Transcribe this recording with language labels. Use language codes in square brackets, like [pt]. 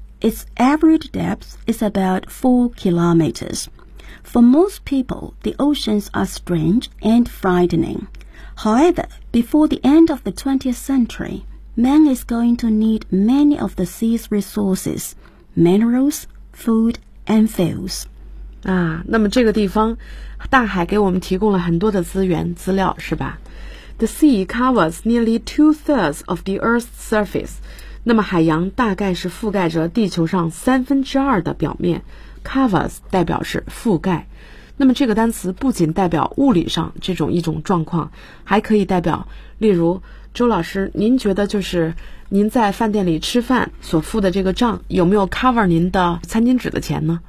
[en] Its average depth is about 4 kilometers. For most people, the oceans are strange and frightening. HoweverBefore the end of the 20th century, man is going to need many of the sea's resources, minerals, food, and fuels. [zh] 啊，那么这个地方，大海给我们提供了很多的资源、资料，是吧？ [en] The sea covers nearly 2/3 of the Earth's surface. [zh] 那么海洋大概是覆盖着地球上2/3的表面。 Covers 代表是覆盖。那么这个单词不仅代表物理上这种一种状况，还可以代表例如周老师您觉得就是您在饭店里吃饭所付的这个账有没有 cover 您的餐巾纸的钱呢？